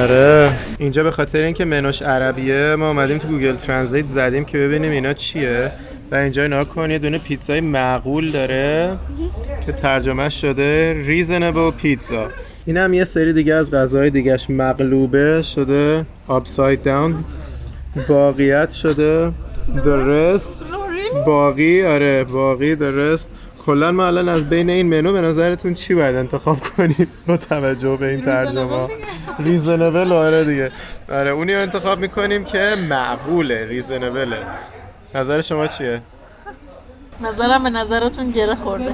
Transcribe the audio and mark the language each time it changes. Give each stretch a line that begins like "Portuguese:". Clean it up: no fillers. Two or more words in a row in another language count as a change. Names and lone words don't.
Persian: آره اینجا به خاطر اینکه منوش عربیه ما اومدیم تو گوگل ترنسلیت زدیم که ببینیم اینا چیه و اینجا نگاه کن یه دونه پیتزای معقول داره که ترجمه شده
English: reasonable pizza.
Persian: این هم یه سری دیگه از غذاهای دیگهش مقلوبه شده
English: upside down،
Persian: باقیت شده
English: the rest،
Persian: باقی. آره باقی
English: the rest.
Persian: کلا ما الان از بین این منو به نظرتون چی باید انتخاب کنیم با توجه به این ترجمه؟ ریزنبل. آره دیگه، آره اونی رو انتخاب میکنیم که معقوله، ریزنبله. نظر شما چیه؟ نظرم به نظرتون گره خورده.